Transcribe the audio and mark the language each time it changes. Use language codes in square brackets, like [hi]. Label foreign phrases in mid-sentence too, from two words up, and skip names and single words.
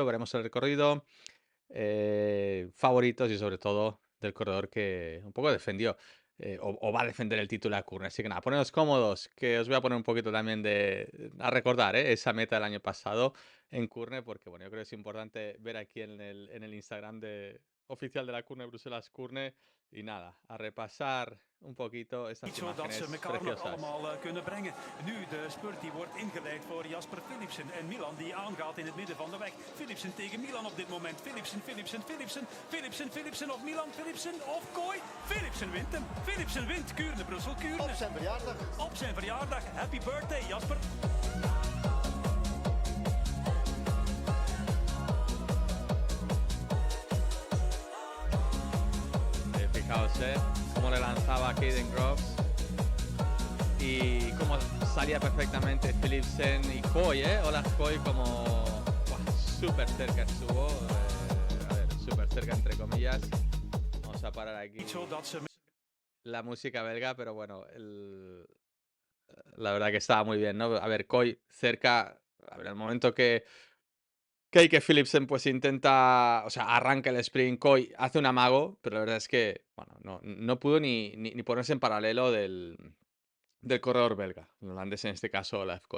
[es] Veremos el recorrido, favoritos y sobre todo del corredor que un poco defendió o va a defender el título a Kurne. Así que nada, poneros cómodos, que os voy a poner un poquito también a recordar esa meta del año pasado en Kurne, porque bueno, yo creo que es importante ver aquí en el Instagram oficial de la Kurne Bruselas Kurne. Y nada, a repasar un poquito estas [nl] Niet zo dat ze [es] imágenes [nl] elkaar nog [es] preciosas. [nl] allemaal kunnen brengen. Nu de spurt die wordt ingeleid voor Jasper Philipsen. En Milan die aangaat in het midden van de weg. Philipsen tegen Milan op dit moment. Philipsen of Milan. Philipsen of Kooi. Philipsen wint hem. Philipsen wint Kuurne, Brussel, Kuurne. Op zijn verjaardag. Op zijn verjaardag. [en] Happy birthday Jasper. [es] Fijaos, cómo le lanzaba a Caden Groves. Y cómo salía perfectamente Philipsen y Coy, ¿eh? Hola Coy, como súper cerca estuvo. A ver, súper cerca entre comillas. Vamos a parar aquí [nl] Niet zo dat ze [es] la música belga, pero bueno, la verdad que estaba muy bien, ¿no? A ver, Coy cerca, a ver, el momento que Philipsen pues intenta, o sea, arranca el sprint, Coy hace un amago, pero la verdad es que, bueno, no pudo ni ponerse en paralelo del corredor belga, el holandés en este caso, Olaf Koy.